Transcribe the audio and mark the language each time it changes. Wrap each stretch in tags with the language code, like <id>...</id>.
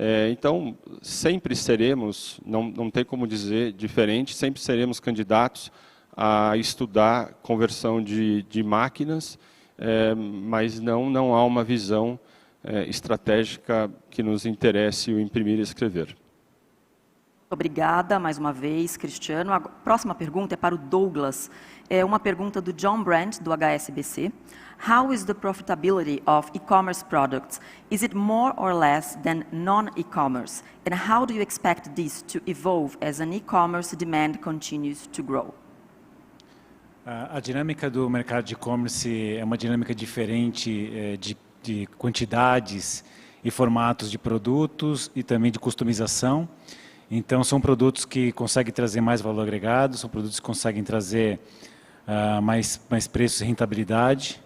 <pt>Então, sempre seremos, não tem como dizer diferente, sempre seremos candidatos a estudar conversão de máquinas, mas não há uma visão estratégica que nos interesse o imprimir e escrever. Obrigada mais uma vez, Cristiano. A próxima pergunta é para o Douglas. É uma pergunta do John Brandt, do HSBC.</pt> <en>How is the profitability of e-commerce products? Is it more or less than non-e-commerce? And how do you expect this to evolve as an e-commerce demand continues to grow?</en> <pt>A dinâmica do mercado de e-commerce é uma dinâmica diferente de quantidades e formatos de produtos e também de customização. Então, são produtos que conseguem trazer mais valor agregado, são produtos que conseguem trazer mais preços e rentabilidade.</pt>